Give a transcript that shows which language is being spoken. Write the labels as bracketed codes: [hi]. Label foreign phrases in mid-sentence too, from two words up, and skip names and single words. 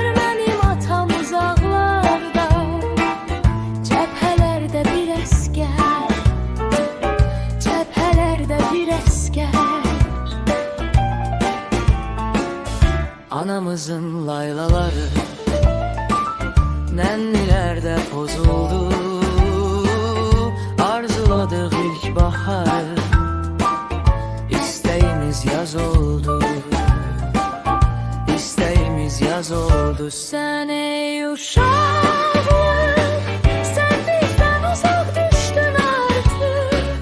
[az] Mənim atam uzaqlarda, cəbhələrdə bir əskər, cəbhələrdə bir əskər. Anamızın laylaları nənnilərdə pozuldu. [tr] Arzuladık ilk bahar, İsteğimiz yaz oldu, İsteğimiz yaz oldu. Sen ey uşağım, sen bizden uzak düştün artık.